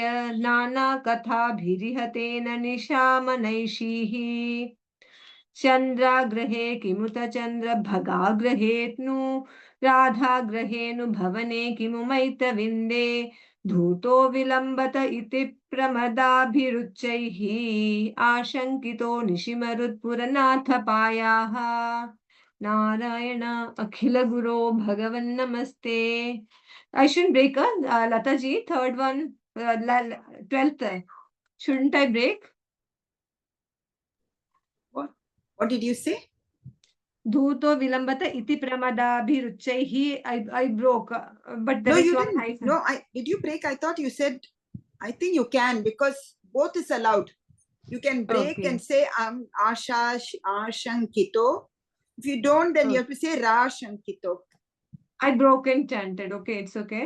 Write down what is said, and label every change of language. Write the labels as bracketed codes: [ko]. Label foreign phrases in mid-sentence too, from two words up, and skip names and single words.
[sa] नानाकथाभिरिहतेन निशामनैषीः चन्द्राग्रहे किमुत चन्द्रभगाग्रहेऽनु राधाग्रहेऽनु भवने किमु मैत्रविन्दे धूतो विलम्बत इति प्रमदाभिरुच्चैः आशङ्कितो निशिमरुत्पुरनाथपायाः नारायण अखिल गुरो भगवन् नमस्ते. [en] I shouldn't break Lata ji, third one, 12th. Shouldn't I break? What did you say? [sa] धूतो विलम्बत इति प्रमदाभिरुच्चैः. [en] I broke, but No, there is you one didn't. nice. No, did you break? I thought you said, I think you can because both is allowed. You can break Okay. and say ashankito. If you don't, then you have to say rashankito. I broke and chanted. Okay, it's okay.